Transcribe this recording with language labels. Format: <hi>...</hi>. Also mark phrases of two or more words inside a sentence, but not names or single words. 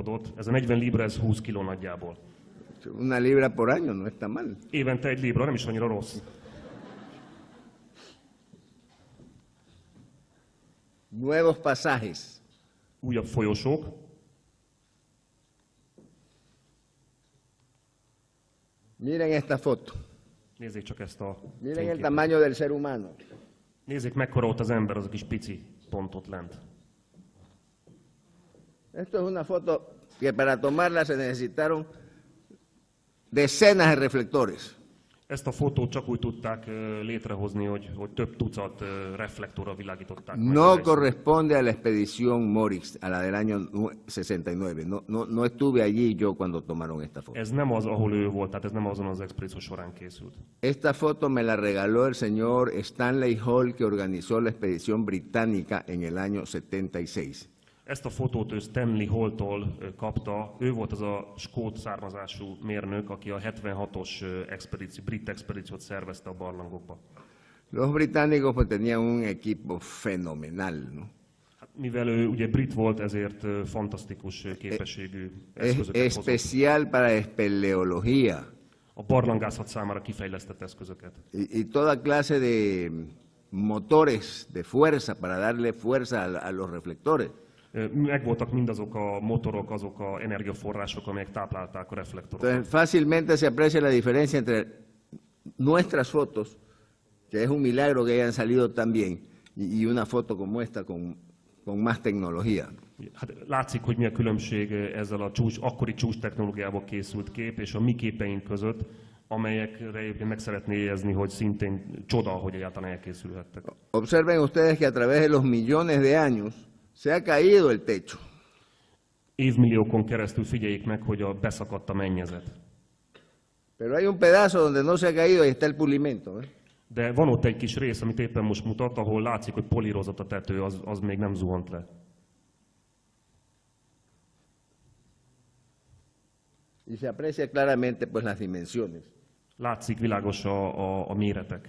<hu>Ez a 40 libra, ez 20 kiló nagyjából.</hu> <es>Una libra por año no está mal.</es> <hu>Évente egy libra, nem is annyira rossz.</hu> <es>Nuevos pasajes.</es> <hu>Újabb folyosók.</hu> <es>Miren esta foto.</es> <hu>Nézzék csak ezt a</hu> <es>Miren el</es> <hu>fényképet.</hu> <es>tamaño del ser humano.</es> <hu>Nézzék, mekkora ott az ember, az a kis pici pontot lent.</hu> <es>Esto es una foto que para tomarla se necesitaron decenas de reflectores.</es> <hu>Ezt a fotót csak úgy tudták létrehozni, hogy több tucat reflektorral világították. meg</hu> <es>No</es> <hu>a helyszínt.</hu> <es>corresponde a la expedición Morix, a la del año 69. No estuve allí yo cuando tomaron esta foto.</es> <hu>Ez nem az, ahol ő volt, tehát ez nem azon az expedíció során készült.</hu> <es>Esta foto me la regaló el señor Stanley Hall, que organizó la expedición británica en el año 76.</es> <hu>Ezt a fotót ő Stanley Hall-tól kapta. Ő volt az a skót származású mérnök, aki a 76-os brit expedíciót szervezte a barlangokba.</hu> <es>Los británicos pues tenían un equipo fenomenal, ¿no?</es> <hu>Hát, mivel ő ugye brit volt, ezért fantasztikus képességű eszközöket hozott.</hu> <es>Especial para espeleología</es> <hu>A barlangászat számára kifejlesztett eszközöket.</hu> <es>y toda clase de motores de fuerza para darle fuerza a los reflectores.</es> <hu>Megvoltak mindazok a motorok, azok a energiaforrások, amelyek táplálták a reflektorokat.</hu> <es>Entonces fácilmente se aprecia la diferencia entre nuestras fotos, que es un milagro que hayan salido tan bien, y una foto como esta con más tecnología.</es> <hu>Hát látszik, hogy mi a különbség ezzel a akkori csúcs technológiával készült kép és a mi képeink között, amelyekre egyébként meg szeretné jegyezni, hogy szintén csoda, hogy egyáltalán elkészülhettek.</hu> <es>Observen ustedes que a través de los millones de años se ha caído el techo.</es> <hu>Évmilliókon keresztül figyeljék meg, hogy beszakadt a mennyezet.</hu> <es>Pero hay un pedazo donde no se ha caído y está el pulimento.</es> <hu>De van ott egy kis rész, amit éppen most mutat, ahol látszik, hogy polírozott a tető, az még nem zuhant le.</hu> <es>Y se aprecia claramente pues las dimensiones.</es> <hu>Látszik világos a méretek.</hu>